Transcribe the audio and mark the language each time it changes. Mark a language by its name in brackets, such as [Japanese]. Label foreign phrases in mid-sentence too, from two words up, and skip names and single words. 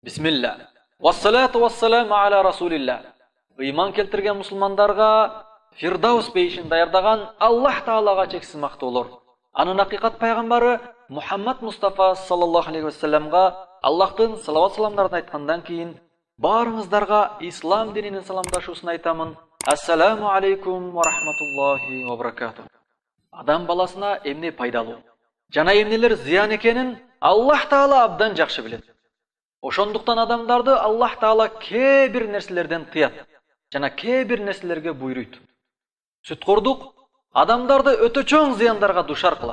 [Arabic] بسم الله والصلاة والسلام على رسول الله. [Kyrgyz] Ыйман келтирген мусулмандарга Фирдаус бейшин даярдаган Аллах Таалага чексиз мактоолор. Анын акыйкат пайгамбары Мухаммад Мустафа [Arabic] صلى الله عليه وسلم [Kyrgyz] Аллахтын салават саламдарын айткандан кийин барыңыздарга ислам дининин саламдашуусун айтамын. [Arabic] السلام عليكم ورحمة الله وبركاته. [Kyrgyz] Адам баласына эмне пайдалуу жана эмнелер зыян экенин Аллах Таала абдан жакшы билет. Ошондуктан адамдарды Аллах Таала кээ бир нерселерден тыят жана кээ бир нерселерге буйруйт. Сүткордук адамдарды өтө чоң зыяндарга душар кылат.